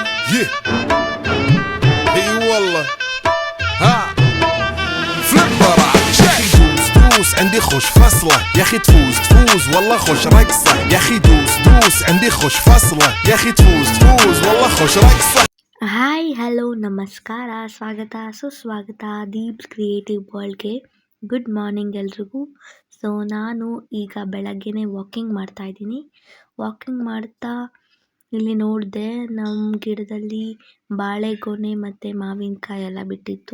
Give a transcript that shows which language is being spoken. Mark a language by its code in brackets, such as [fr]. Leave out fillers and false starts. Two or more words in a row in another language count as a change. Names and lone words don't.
[ar] Yeah. اي والله ها فليبر يا اخي دوس عندي خوش فصله يا اخي تفوز والله خوش رقصه يا اخي دوس عندي خوش فصله يا اخي تفوز والله خوش رقصه. [en] hi hello [kn] ನಮಸ್ಕಾರ, ಸ್ವಾಗತ ಸುಸ್ವಾಗತ ದೀಪ್ಸ್ ಕ್ರಿಯೇಟಿವ್ ವರ್ಲ್ಡ್ಗೆ. [en] good morning ಎಲ್ರಿಗೂ. [kn] ಸೊ ನಾನು ಈಗ ಬೆಳಗ್ಗೆನೇ ವಾಕಿಂಗ್ ಮಾಡ್ತಾಯಿದ್ದೀನಿ. ವಾಕಿಂಗ್ ಮಾಡ್ತಾ ಇಲ್ಲಿ ನೋಡಿದೆ ನಮ್ಮ ಗಿಡದಲ್ಲಿ ಬಾಳೆಗೊನೆ ಮತ್ತು ಮಾವಿನಕಾಯಿ ಎಲ್ಲ ಬಿಟ್ಟಿತ್ತು.